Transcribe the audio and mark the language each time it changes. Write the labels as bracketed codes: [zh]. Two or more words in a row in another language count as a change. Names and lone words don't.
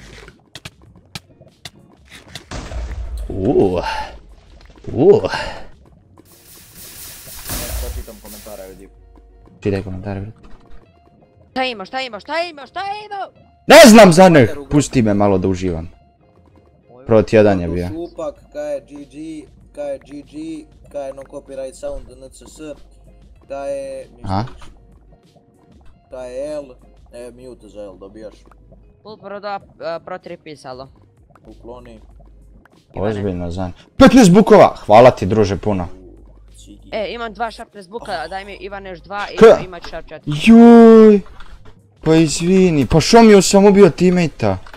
[sr] Sad čitam komentare, vidi. Čitaj komentare, brate. Šta imaš? Ne znam za ne! Pusti me malo da uživam. Proti jedan je bio. Šupak, GG, [en] no copyright sound, [sr] NCS, L, mute za L dobijaš. Full pro 2, pro 3 pisalo. Ukloni. Ozbiljno za ne. 15 bukova! Hvala ti, druže, puno. Imam 2 sharpness buka, daj mi Ivan još 2 i imat sharp 4. Joj! Pa izvini, pa što mi sam ubio teammate-a?